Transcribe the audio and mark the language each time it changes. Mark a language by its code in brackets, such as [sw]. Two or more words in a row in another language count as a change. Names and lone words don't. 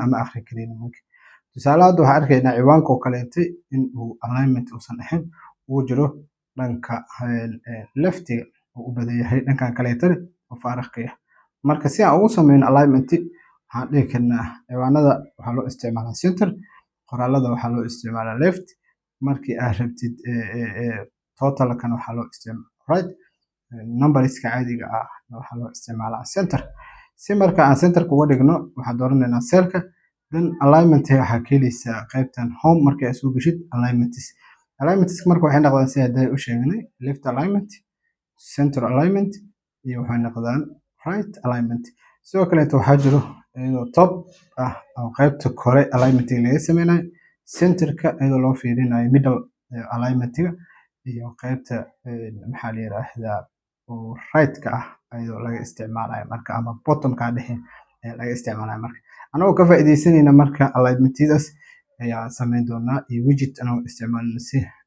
[so] ama akhri karin tusaale hadda waxaan arkaynaa ciwaanka oo kale in uu alignment uusan ahayn uu jiro dhanka leftiga oo u badan yahay dhankan kale oo faaraqaya marka si aan ugu sameyno alignment waxaan dhihi karnaa ciwaanada waxaa loo isticmaalaa center qoraalada waxaa loo isticmaalaa left markii aad rabtid totalkan waxaa loo isticmaalaa [en] right numberska [so] caadiga ah waxaa loo isticmaalaa center si marka aan centerka uga dhigno waxaan dooranaynaa cellka [en] then alignment [so] waxaa ka helaysaa qaybtan home markii aad soo gashid alignments marka waxay noqdaan sida ay u sheegnay [en] left alignment center alignment [so] iyo waxay noqdaan [en] right alignment [so] sidoo kale waxaa jiro iyadoo top ah oo qaybta kore alignment laga sameynayo centerka iyadoo loo fiirinayo [en] middle alignment-ga [so] iyo qaybta maxaa la yiraahdaa oo right-ka ah iyadoo laga isticmaalayo marka ama bottom-ka dhexe laga isticmaalayo marka anagoo ka faa'iideysanayna marka alignment-daas ayaa sameyn doonaa iyo widget anagoo isticmaalna si